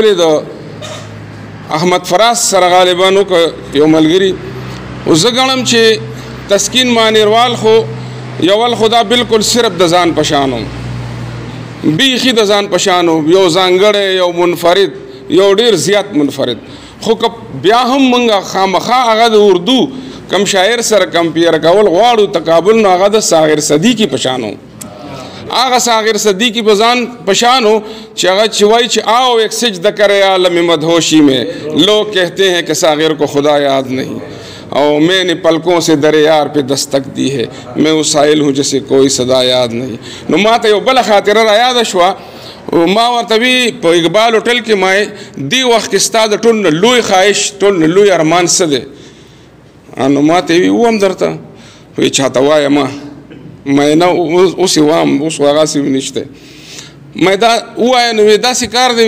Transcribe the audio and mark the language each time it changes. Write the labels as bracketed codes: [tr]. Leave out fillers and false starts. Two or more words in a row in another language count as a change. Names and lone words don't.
[ps] یې د احمد فراز سره غالبا وکړه یو ملګري او زه ګڼم چې تسکین مانیروال خو یول خو دا بلکل صرف د ځان په شان و بیخي د ځان په شان و یو ځانګړی یو منفرد یو ډېر زیات منفرد خو که بیا هم موږ خامخا هغه د اردو کم شاعر سره کمپیر کول غواړو تقابل نو هغه د ساغر صدیقي په شان و هغه ساغر صدیقی په ځان پشانو چې هغه چې وایي چې [ur] آؤ ایک سجدہ کرے عالم مدہوشی میں لوگ کہتے ہیں کہ ساغر کو خدا یاد نہیں اور میں نے پلکوں سے در یار پہ دستک دی ہے میں وہ سائل ہوں جسے کوئی صدا یاد نہیں [ps] نو ما ته یو بله خاطره را یاده شوه ما ورته وی په اقبال هوټل کې ما دې وخت کې ستا د ټول نه لوی خواهش ټول نه لوی ارمان څه دی نو ما ته وی ووایم درته وی چاته وایم ما نه اوس یې وایم اوس هغسې نشته ما دا ووایه نو داسې کار دی